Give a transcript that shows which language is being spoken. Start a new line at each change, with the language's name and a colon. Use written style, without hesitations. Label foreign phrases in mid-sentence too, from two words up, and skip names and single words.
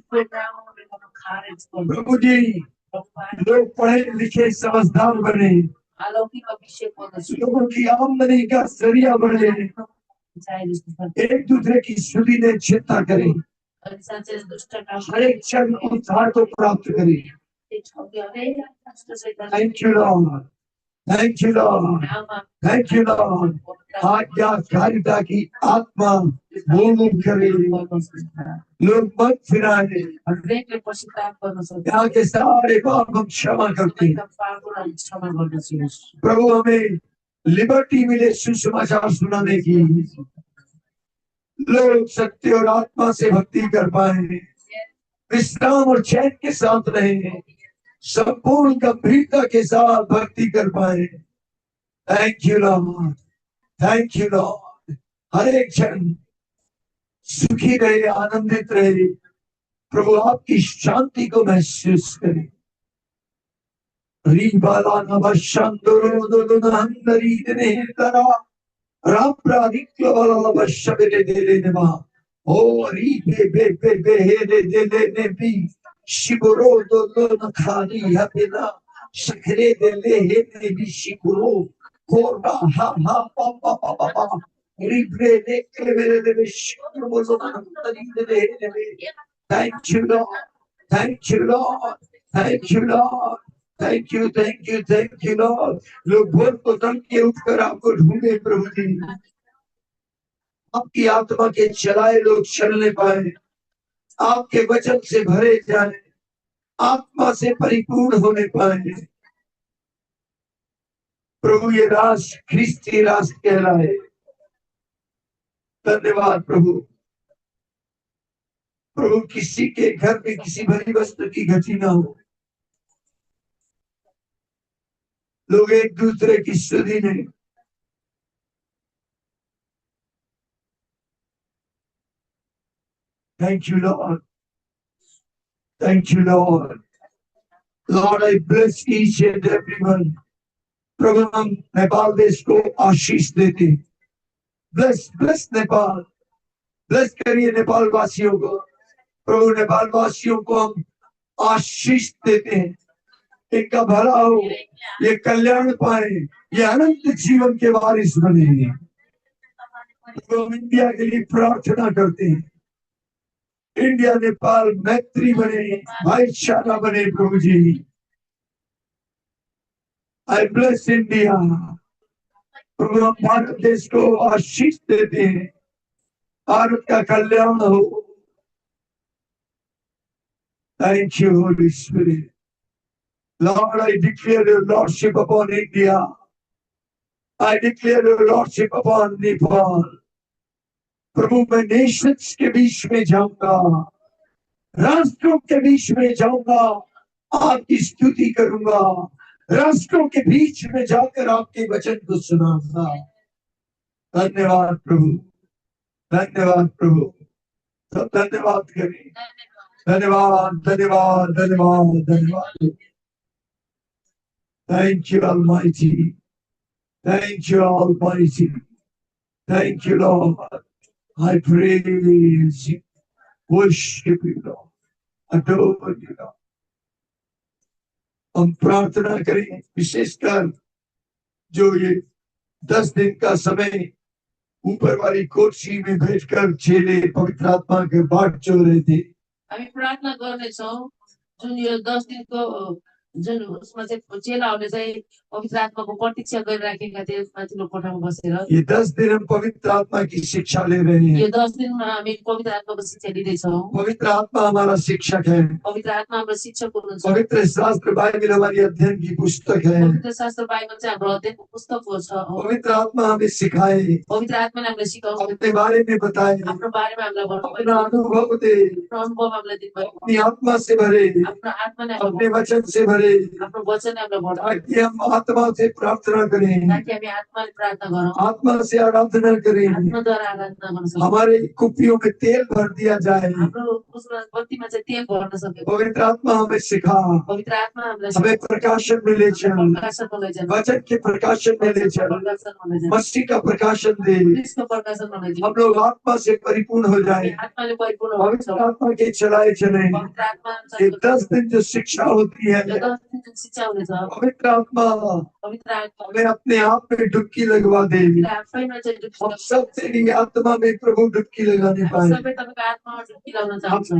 Hindi: प्रभु जी, लोग पढ़े लिखे समझदार बने, लोगों की आमदनी का जरिया बढ़े, एक दूसरे की सुधि चिंता करें, हर एक क्षण उद्धार को प्राप्त करें।
English: Thank you Lord, thank you Lord, thank you Lord.
Hindi: आज्ञाकारिता की आत्मा बोल करे, लोग मत फिराए, यहाँ के सारे पाप हम क्षमा करते हैं। प्रभु हमें लिबर्टी मिले सुसमाचार सुनाने की, लोग सत्य और आत्मा से भक्ति कर पाए, विश्राम और चैन के साथ रहे, संपूर्ण गंभीरता के साथ भक्ति कर पाए।
English: Thank you Lord, thank you Lord.
Hindi: हर एक क्षण सुखी रहे, आनंदित रहे, प्रभु आपकी शांति को महसूस करें। रीबाला नवशंदरो दोनहंदरी ने तरा राप्रादिक्लवाला नवशबेले देले नेमा ओ री बे हे देले ने भी शिबरो दोनो खाली हबेना शखरे देले हे ने भी शिकुरो कोरा हा पा रिब्रे ने केवेले ने शिकुरो बोलो नंदरी देले ने।
English: Thank you Lord, thank you Lord, thank you Lord, thank you, thank you, thank you Lord.
Hindi: लोग भोर को तन के उठकर आपको ढूंढे प्रभु जी, आपकी आत्मा के चलाए लोग चलने पाए, आपके वचन से भरे जाए, आत्मा से परिपूर्ण होने पाए। प्रभु ये राष्ट्र ख्रिस्ती राष्ट्र कहलाए। धन्यवाद प्रभु। प्रभु किसी के घर में किसी भरी वस्तु की घटी ना हो, लोग एक दूसरे की स्तुति ने
English: Thank you, Lord. Thank you, Lord. Lord, I bless each and everyone.
Hindi: प्रभु हम नेपाल देश को आशीष देते।
English: Bless, bless
Hindi: नेपाल, bless करिए नेपाल वासियों को। प्रभु नेपाल वासियों को हम आशीष देते हैं, इनका भला हो, ये कल्याण पाए, ये अनंत जीवन के वारिस बने। हम इंडिया के लिए प्रार्थना करते हैं, इंडिया नेपाल मैत्री बने, भाईचारा बने प्रभु जी।
English: I bless India.
Hindi: प्रभु हम भारत देश को आशीष देते हैं, भारत का कल्याण हो।
English: Thank you, Holy Spirit. Lord, I declare your lordship upon India. I declare your lordship upon Nepal.
Hindi: प्रभु मैं नेशंस के बीच में जाऊंगा, राष्ट्रों के बीच में जाऊंगा, आपकी स्तुति करूंगा, राष्ट्रों के बीच में जाकर आपके वचन को सुनाऊंगा। धन्यवाद प्रभु, धन्यवाद प्रभु। सब धन्यवाद करें। धन्यवाद धन्यवाद धन्यवाद धन्यवाद।
English: Thank you Almighty, thank you Almighty, thank you Lord. I praise you, worship you Lord, adore you Lord.
Hindi: हम प्रार्थना करें, विशेषकर जो ये 10 दिन का समय ऊपर वाली कोठी में बैठकर चेले पवित्र आत्मा के बाट चल रहे थे।
Nepali: हामी प्रार्थना गर्नेछौँ जुन यो 10 दिनको जुन उसमा चाहिँ चेलाहरूले चाहिँ पवित्र आत्माको प्रतीक्षा गरिराखेका थिए माथिल्लो कोठामा बसेर।
Hindi: ये 10 दिन हम पवित्र आत्मा की शिक्षा ले रहे हैं।
Nepali: यो 10 दिनमा हामी पवित्र आत्माको शिक्षा लिँदैछौँ।
Hindi: पवित्र आत्मा हमारा शिक्षक है।
Nepali: पवित्र आत्मा हाम्रो शिक्षक हुनुहुन्छ।
Hindi: पवित्र शास्त्र बाइबल हमारी अध्ययन की पुस्तक है।
Nepali: पवित्र शास्त्र बाइबल चाहिँ हाम्रो अध्ययनको पुस्तक हो छ।
Hindi: पवित्र आत्मा हमें सिखाए,
Nepali: पवित्र आत्माले हामीलाई सिकाउनु,
Hindi: अपने बारे में बताए,
Nepali: आफ्नो बारेमा हामीलाई भन्नुभयो,
Hindi: अपना अनुभव दे,
Nepali: अनुभव हामीलाई दिनुभयो,
Hindi: अपनी आत्मा से भरे,
Nepali: आफ्नो आत्माले
Hindi: अपने वचन से भरे,
Nepali: आफ्नो वचन हामीलाई भन्नुभयो,
Hindi: ताकि हम आत्मा से प्रार्थना करें,
Nepali: ताकि हामी आत्माले प्रार्थना गरौँ,
Hindi: आत्मा से आराधना करें,
Nepali: आत्माद्वारा आराधना गर्न सकौँ,
Hindi: हमारे कुप्पियों में तेल भर दिया जाए।
Nepali: हाम्रो उसमा बत्तीमा चाहिँ तेल भर्न सक्यो।
Hindi: पवित्र आत्मा हमें सिखा,
Nepali: पवित्र आत्मा हामीलाई
Hindi: हमें प्रकाशन में ले चल,
Nepali: प्रकाशनमा लैजानु,
Hindi: वचन के प्रकाशन में ले चल,
Nepali: प्रकाशनमा लैजानु,
Hindi: मसीह का प्रकाशन दे,
Nepali: क्रिस्टको प्रकाशनमा लैजानु।
Hindi: हम लोग आत्मा से परिपूर्ण हो जाए,
Nepali: आत्माले परिपूर्ण पवित्र हुन्छौँ।
Hindi: आत्मा के चलाए चले। पवित्र आत्मा ये 10 दिन जो शिक्षा होती है,
Nepali: यो 10 दिन जुन शिक्षा हुनेछ,
Hindi: पवित्र आत्मा पवित्र आत्मा हमें अपने आप में डुबकी लगवा दे।
Nepali: आफैमा चाहिँ डुबकी
Hindi: हम सब तेरी आत्मा में प्रभु डुबकी लगाने पाए।
Nepali: सबै तपाईँको आत्मामा डुबकी लगाउन चाहन्छौँ।